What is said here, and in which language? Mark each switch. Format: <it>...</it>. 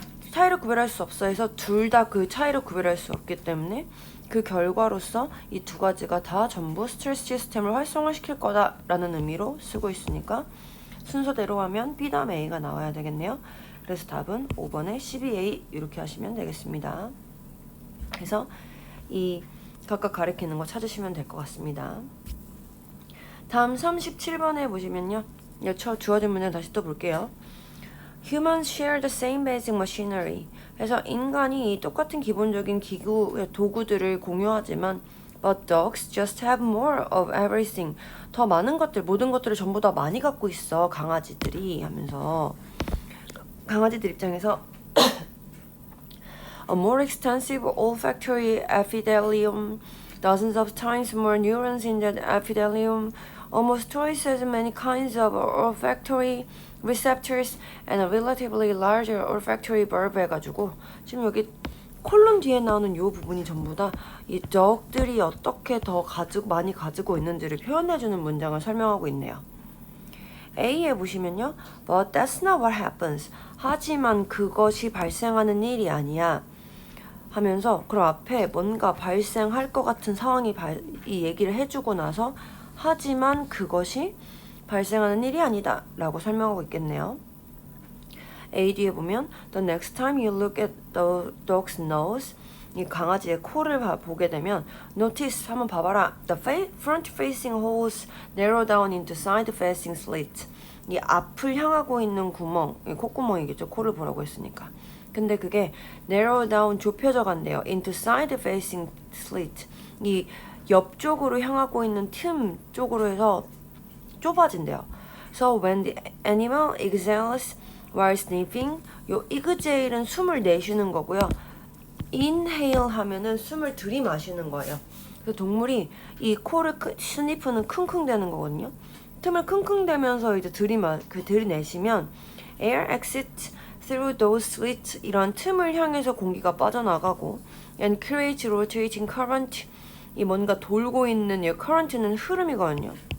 <ko>차이를 구별할 수 없어 해서 둘 다 그 차이를 구별할 수 없기 때문에 그 결과로서 이 두 가지가 다 전부 스트레스 시스템을 활성화시킬 거다라는 의미로 쓰고 있으니까 순서대로 하면 B 다음 A가 나와야 되겠네요. 그래서 답은 5번에 12A 이렇게 하시면 되겠습니다. 그래서 이 각각 가리키는 거 찾으시면 될 것 같습니다. 다음 37번에 보시면요. 주어진 문제 다시 또 볼게요.</ko> <en>Humans share the same basic machinery.</en> <ko>그래서 인간이 똑같은 기본적인 기구, 도구들을 공유하지만</ko> <en>But dogs just have more of everything.</en> <ko>더 많은 것들, 모든 것들을 전부 다 많이 갖고 있어, 강아지들이 하면서 강아지들 입장에서</ko> <en>A more extensive olfactory epithelium, dozens of times more neurons in the epithelium, almost twice as many kinds of olfactory receptors, and a relatively larger olfactory bulb</en> <ko>해가지고 지금 여기 콜론 뒤에 나오는 요 부분이 전부 다 이 dog들이 어떻게 더 많이 가지고 있는지를 표현해주는 문장을 설명하고 있네요. A에 보시면요.</ko> <en>But that's not what happens.</en> <ko>하지만 그것이 발생하는 일이 아니야. 하면서 그럼 앞에 뭔가 발생할 것 같은 상황이 이 얘기를 해주고 나서 하지만 그것이 발생하는 일이 아니다 라고 설명하고 있겠네요. A 뒤에 보면</ko> <en>The next time you look at the dog's nose,</en> <ko>이 강아지의 코를 보게 되면</ko> <en>Notice,</en> <ko>한번 봐봐라.</ko> <en>The front-facing holes narrow down into side-facing slits.</en> <ko>이 앞을 향하고 있는 구멍, 콧구멍이겠죠. 코를 보라고 했으니까. 근데 그게 narrow down, 좁혀져 간대요.</ko> <en>into side-facing slit.</en> <ko>이 옆쪽으로 향하고 있는 틈 쪽으로 해서 좁아진대요.</ko> <en>So when the animal exhales while sniffing,</en> <ko>요 exhale은 숨을 내쉬는 거고요. inhale 하면은 숨을 들이마시는 거예요. 그래서 동물이 이 코를 스니프는 킁킁대는 거거든요. 틈을 킁킁대면서 이제 들이내시면</ko> <en>air exits through those slits,</en> <ko>이런 틈을 향해서 공기가 빠져나가고</ko> <en>and creates rotating current,</en> <ko>이 뭔가 돌고 있는 이 current는 흐름이거든요.</ko>